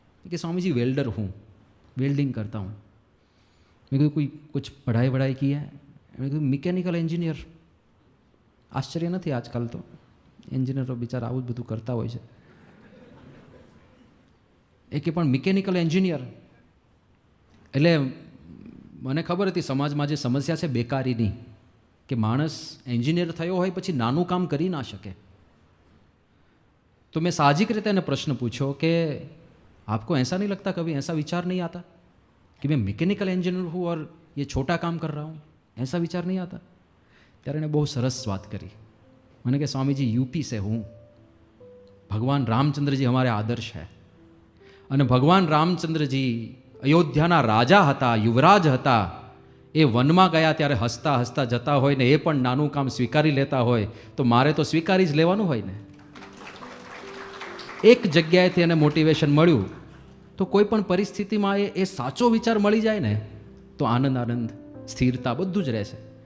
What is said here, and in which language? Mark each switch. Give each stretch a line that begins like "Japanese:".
Hindi: कि स्वामी जी वेल्डर हूँ, वेल्डिंग करता हूँ. मैं कहा कोई कुछ पढ़ाई वढ़ाई की है? मैं कहा मिकेनिकल एंजिनियर. आश्चर्य
Gujarati: નથી આજકાલ તો એન્જિનિયરો બિચારા આવું જ બધું કરતા હોય છે. એ કે પણ મિકેનિકલ એન્જિનિયર એટલે મને ખબર હતી સમાજમાં જે સમસ્યા છે બેકારીની, કે માણસ એન્જિનિયર થયો હોય પછી નાનું કામ કરી ના શકે.
Hindi: तो मैं साहजिक
Gujarati: રીતે એને પ્રશ્ન પૂછ્યો કે
Hindi: आपको ऐसा नहीं लगता, कभी ऐसा विचार नहीं आता कि मैं मैकेनिकल इंजीनियर हूँ और ये छोटा काम कर रहा हूँ? ऐसा विचार नहीं आता?
Gujarati: ત્યારે એને બહુ સરસ વાત કરી. મને કે સ્વામીજી
Hindi: यूपी से हूँ, भगवान रामचंद्रजी हमारे आदर्श है.
Gujarati: અને ભગવાન રામચંદ્રજી અયોધ્યાના રાજા હતા, યુવરાજ હતા. એ વનમાં ગયા ત્યારે હસતા હસતા જતા હોય ને એ પણ નાનું કામ સ્વીકારી લેતા હોય, તો મારે તો સ્વીકારી જ લેવાનું હોય ને. એક જગ્યાએથી એને મોટિવેશન મળ્યું તો કોઈ પણ પરિસ્થિતિમાં એ સાચો વિચાર મળી જાય ને તો આનંદ આનંદ, સ્થિરતા બધું જ રહેશે.